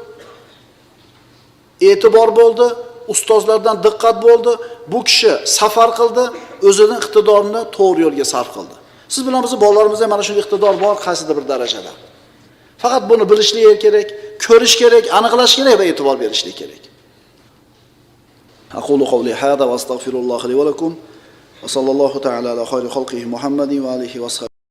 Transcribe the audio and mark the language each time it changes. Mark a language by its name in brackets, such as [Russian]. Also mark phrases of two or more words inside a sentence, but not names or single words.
[Uzbek] E'tibor bo'ldi, ustozlardan diqqat bo'ldi. Bu kishi safar qildi, o'zining iqtidorini to'g'ri yo'lga sarf qildi. Siz bilan biz bolalarimizda mana shunday iqtidor bor, qaysidir bir darajada. Faqat buni bilishlik kerak, ko'rish kerak, aniqlash kerak va e'tibor berishlik kerak. [Arabic] أقول قولي هذا وأستغفر الله لي ولكم وصلى الله تعالى على خير خلقه محمد وآله و